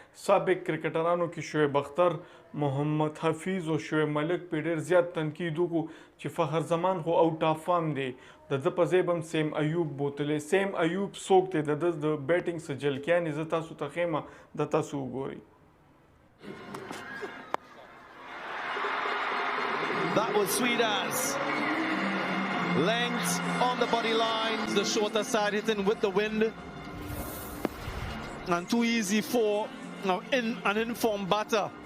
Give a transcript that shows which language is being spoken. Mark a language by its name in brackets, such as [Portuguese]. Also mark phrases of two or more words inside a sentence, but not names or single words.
[Pashto] سابق کرکټرانو کې شعیب اختر، محمد حفیظ او شعیب ملک په ډیر زیات تنقید وکړو چې فخر زمان خو [English] out of form [Pashto] دی، د ده په ځای به هم سیم ایوب بوتلی. سیم ایوب څوک دی؟ د ده د بیټینګ څه جلکیانې زه تاسو ته ښیم، د تاسو وګورئ. [English] That was sweet as. Length on the body line, the shorter side hitting with the wind. And too easy for an uninformed batter.